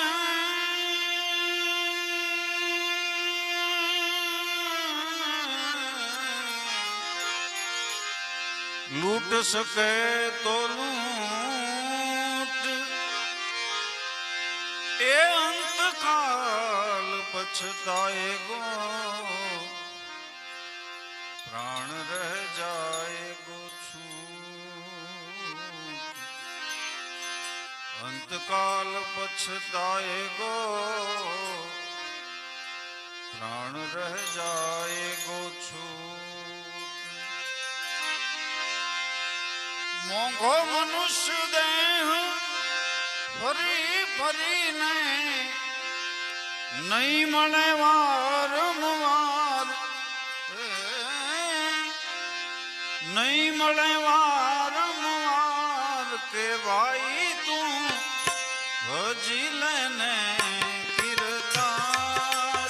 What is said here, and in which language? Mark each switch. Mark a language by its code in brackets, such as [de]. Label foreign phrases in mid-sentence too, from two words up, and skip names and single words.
[hi] लूट सके तो लूट, ए अंत काल पछताएगो, प्राण रह जाएगो छूट. अंतकाल पछताएगो, प्राण रह जाएगो छूट. [gu] મોંઘો મનુષ્ય દેહ ફરી ફરી ને નહીં મળે વારંવાર, નહીં મળે વારંવાર કે ભાઈ તૂ ભજી લેને કિરદાર.